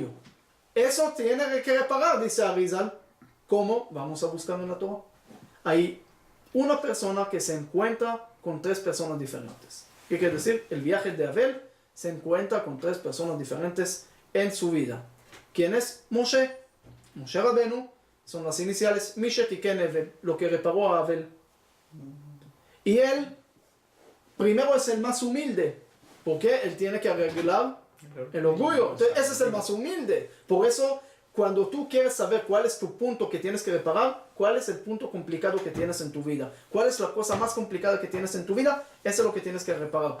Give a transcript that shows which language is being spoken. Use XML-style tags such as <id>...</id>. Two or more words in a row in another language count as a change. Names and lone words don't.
<es>Eso tiene que reparar, dice Arizal. ¿Cómo? Vamos a buscarlo en la Torah. Hay una persona que se encuentra con tres personas diferentes. ¿Qué quiere decir? El viaje de Abel se encuentra con tres personas diferentes en su vida. ¿Quién es? Moshe. Moshe Rabenu. Son las iniciales Mishet y Kenevel, lo que reparó a Abel. Y él primero es el más humilde, porque él tiene que arreglar el orgullo. Entonces, ese es el más humilde. Por eso, cuando tú quieres saber cuál es tu punto que tienes que reparar, cuál es el punto complicado que tienes en tu vida, cuál es la cosa más complicada que tienes en tu vida, eso es lo que tienes que reparar.</es>